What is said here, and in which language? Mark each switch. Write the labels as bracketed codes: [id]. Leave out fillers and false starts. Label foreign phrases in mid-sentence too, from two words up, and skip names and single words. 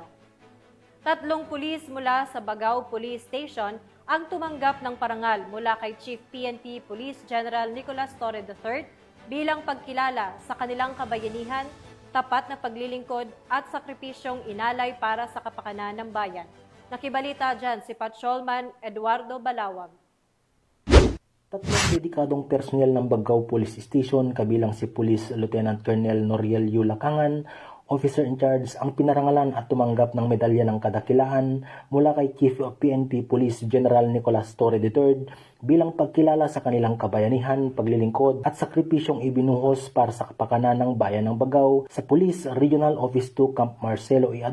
[tl] 3 pulis mula sa Bagao Police Station ang tumanggap ng parangal mula kay Chief PNP Police General Nicolas Torre III bilang pagkilala sa kanilang kabayanihan, tapat na paglilingkod at sakripisyong inalay para sa kapakanan ng bayan. Nakibalita dyan si Patrolman Eduardo Balawag. 3 dedikadong personnel ng Bagao Police Station kabilang si Police Lieutenant Colonel Noriel Yu Lacangan, [en] Officer in Charge, [tl] ang pinarangalan at tumanggap ng medalya ng kadakilaan mula kay Chief of PNP Police General Nicolas Torre III bilang pagkilala sa kanilang kabayanihan, paglilingkod at sakripisyong ibinuhos para sa kapakanan ng bayan ng Bagao sa Police Regional Office 2 Camp Marcelo E.